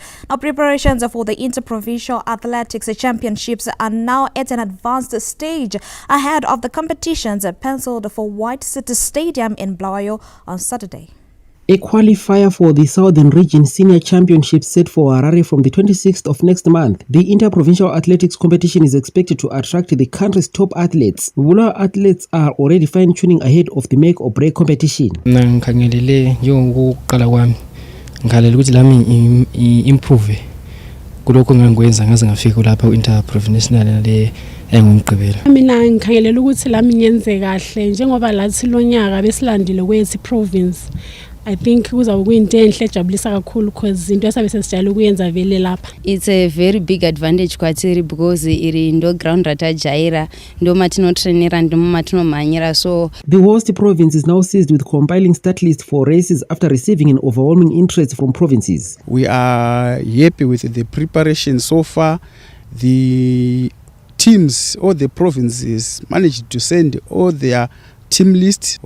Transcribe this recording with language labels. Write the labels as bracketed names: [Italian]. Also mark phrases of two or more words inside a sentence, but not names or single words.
[English] Now, preparations for the Interprovincial Athletics Championships are now at an advanced stage ahead of the competitions penciled for White City Stadium in Blayo on Saturday. A qualifier for the Southern Region Senior Championship set for Harare from the 26th of next month. The Interprovincial Athletics competition is expected to attract the country's top athletes. Bulawayo athletes are already fine-tuning ahead of the make or break competition. [North Ndebele] Ngikhangelele njengokuqala kwami ngikhalela ukuthi lami improve kulokho ngangikwenza ngaze ngafika lapha Interprovincial le engumgqibelo. Mina ngikhangelela ukuthi lami ngenze kahle njengoba lathi lonyaka besilandile kwethu province. [English] I think [North Ndebele] kuzawube kuyinto enhle ejabulisa kakhulu because into esabe sesijayele ukuyenza vele lapha. [English] It's a very big advantage [Shona] kwathiri because iri ndo ground ratajaira ndo matino trainera ndo matino manyera. [English] So the host province is now seized with compiling start list for races after receiving an overwhelming interest from provinces. We are happy with the preparation so far. The teams or the provinces managed to send all their team list.